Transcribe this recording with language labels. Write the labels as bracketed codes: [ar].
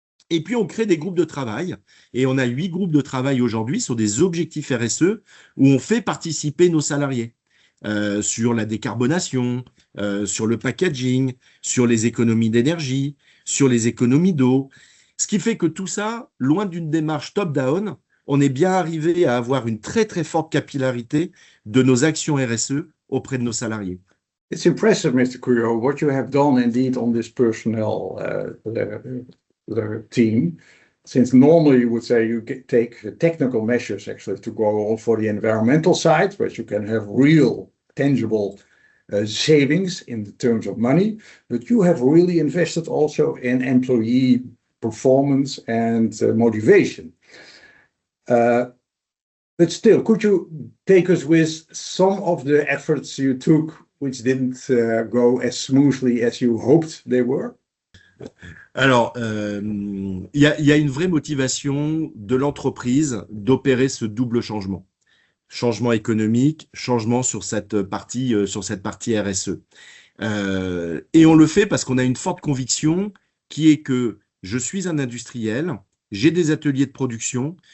[fr] Et puis, on crée des groupes de travail, et on a 8 groupes de travail aujourd'hui sur des objectifs RSE où on fait participer nos salariés sur la décarbonation, sur le packaging, sur les économies d'énergie, sur les économies d'eau. Ce qui fait que tout ça, loin d'une démarche top-down, on est bien arrivé à avoir une très très forte capillarité de nos actions RSE auprès de nos salariés. [en] It's impressive, Mr. Curio, what you have done indeed on this personnel the team. Since normally you would say you take technical measures actually to go on for the environmental side, where you can have real, tangible savings in the terms of money, but you have really invested also in employee performance and motivation. But still, could you take us with some of the efforts you took which didn't go as smoothly as you hoped they were? [fr] Alors, il y a une vraie motivation de l'entreprise d'opérer ce double changement. Changement économique, changement sur cette partie RSE. Et on le fait parce qu'on a une forte conviction qui est que je suis un industriel, j'ai des ateliers de production.